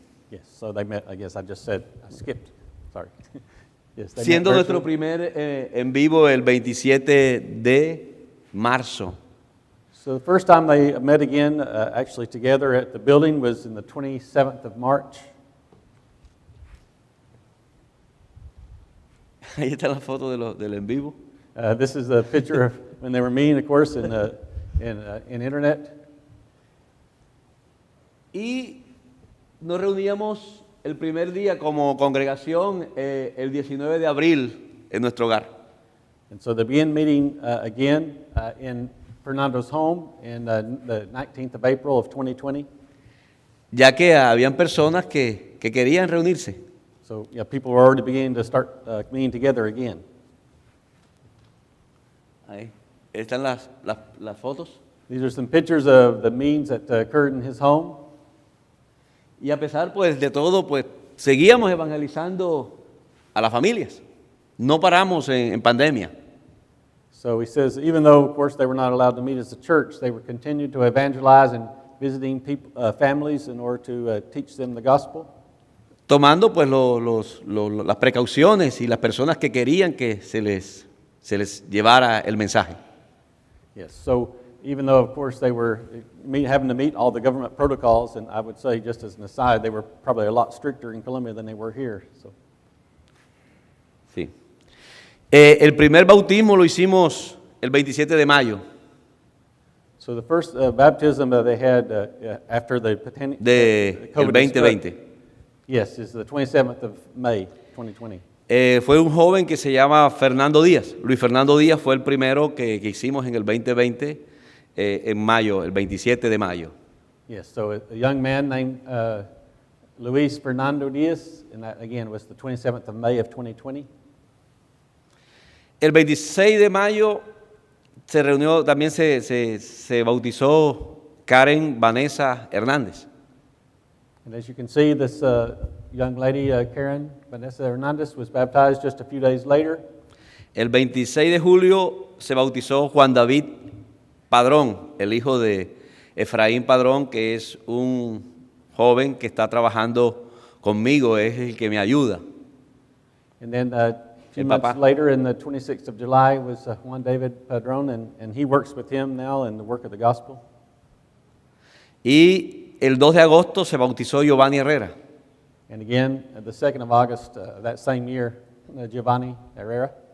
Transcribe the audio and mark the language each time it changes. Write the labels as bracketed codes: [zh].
[en] Yes, so they met, I guess I just said, I skipped, sorry. Yes, they [es] Siendo [en] met [es] nuestro primer en vivo el 27 de marzo. [en] So the first time they met again, actually together at the building, was in the 27th of March. [es] Ahí está la foto del en vivo. [en] This is a picture of when they were meeting, of course, in internet. [es] Y nos reuníamos el primer día como congregación el 19 de abril en nuestro hogar. [en] And so they began meeting again in Fernando's home in the 19th of April of 2020. [es] Ya que habían personas que querían reunirse. [en] So yeah, people were already beginning to start meeting together again. [es] Ahí están las fotos. [en] These are some pictures of the meetings that occurred in his home. [es] Y a pesar pues de todo, pues seguíamos evangelizando a las familias. No paramos en pandemia. [en] So he says, even though, of course, they were not allowed to meet as a church, they were continued to evangelize and visiting people, families in order to teach them the gospel. [es] Tomando pues las precauciones y las personas que querían que se les llevara el mensaje. [en] Yes, so even though, of course, they were having to meet all the government protocols, and I would say, just as an aside, they were probably a lot stricter in Colombia than they were here. So. [es] Sí. El primer bautismo lo hicimos el 27 de mayo. [en] So the first baptism that they had after the [es] COVID el 2020. [en] Yes, is the 27th of May, 2020. [es] Fue un joven que se llama Fernando Díaz. Luis Fernando Díaz fue el primero que hicimos en el 2020, en mayo, el 27 de mayo. [en] Yes, so a young man named Luis Fernando Díaz, and that again was the 27th of May of 2020. [es] El 26 de mayo se reunió, también se bautizó Karen Vanessa Hernández. [en] And as you can see, this young lady, Karen Vanessa Hernandez, was baptized just a few days later. [es] El 26 de julio se bautizó Juan David Padrón, el hijo de Efraín Padrón, que es un joven que está trabajando conmigo, es el que me ayuda. [en] And then a few months later, in the 26th of July, was Juan David Padrón, and he works with him now in the work of the gospel. [es] Y el 2 de agosto se bautizó Giovanni Herrera. [en] And again, the 2nd of August that same year, Giovanni Herrera.